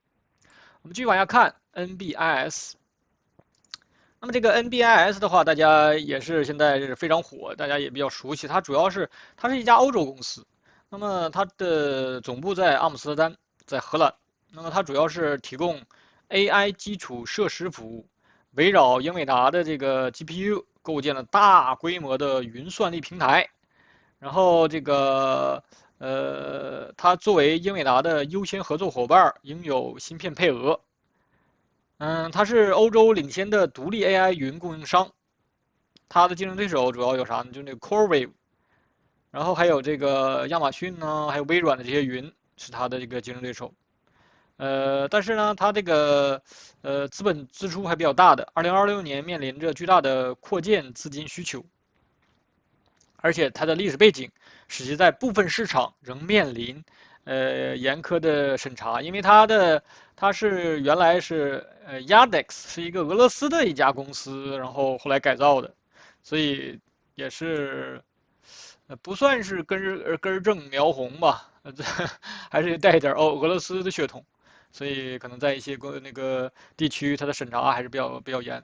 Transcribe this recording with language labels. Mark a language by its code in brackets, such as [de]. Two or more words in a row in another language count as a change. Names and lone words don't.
[zh] 我們繼續往下看 NBIS。那麼這個 NBIS 的話，大家也是現在是非常火，大家也比較熟悉。它是一家歐洲公司，那麼它的總部在阿姆斯特丹，在荷蘭。那麼它主要是提供 AI 基礎設施服務，圍繞英偉達的這個 GPU 構建了大規模的雲算力平台。然後這個它作為英偉達的優先合作夥伴，應有芯片配額。它是歐洲領先的獨立 AI 雲供應商，它的競爭對手主要有啥呢？就那個 CoreWeave，然後還有這個亞馬遜呢，還有微軟的這些雲是它的這個競爭對手。但是呢，它這個資本支出還比較大的，2026年面臨着巨大的擴建資金需求，而且它的歷史背景使其在部分市場仍面臨嚴苛的審查，因為它是原來是Yandex 是一個俄羅斯的一家公司，然後後來改造的，所以也是不算是根正苗紅吧，還是帶一點俄羅斯的血統，所以可能在一些那個地區它的審查還是比較嚴。